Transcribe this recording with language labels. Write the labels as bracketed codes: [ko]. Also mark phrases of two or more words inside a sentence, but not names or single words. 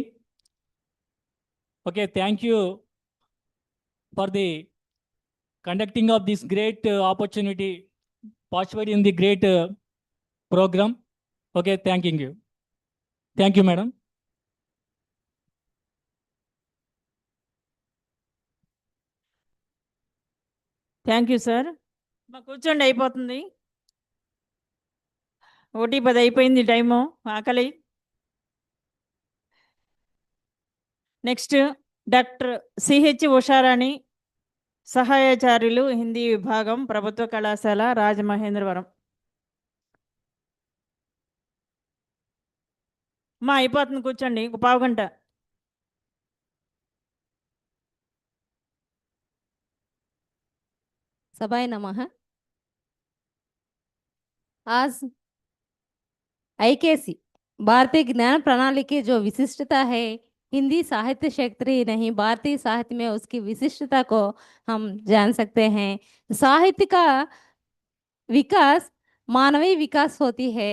[en] Okay, thank you for the conducting of this great opportunity, participate in the great program. Okay, thanking you. Thank you, madam. Thank you sir. [te] మా కూర్చోండి, అయిపోతుంది. 1:10 అయిపోయింది టైము, ఆకలి. నెక్స్ట్ డాక్టర్ సిహెచ్ ఉషారాణి, సహాయాచార్యులు, హిందీ విభాగం, ప్రభుత్వ కళాశాల, రాజమహేంద్రవరం. మా అయిపోతుంది, కూర్చోండి, ఒక పావు గంట. [sa] सभाय नमः। [hi] आज IKC भारतीय ज्ञान प्रणाली की जो विशिष्टता है, हिंदी साहित्य क्षेत्र ही नहीं भारतीय साहित्य में उसकी विशिष्टता को हम जान सकते हैं। साहित्य का विकास मानवीय विकास होती है।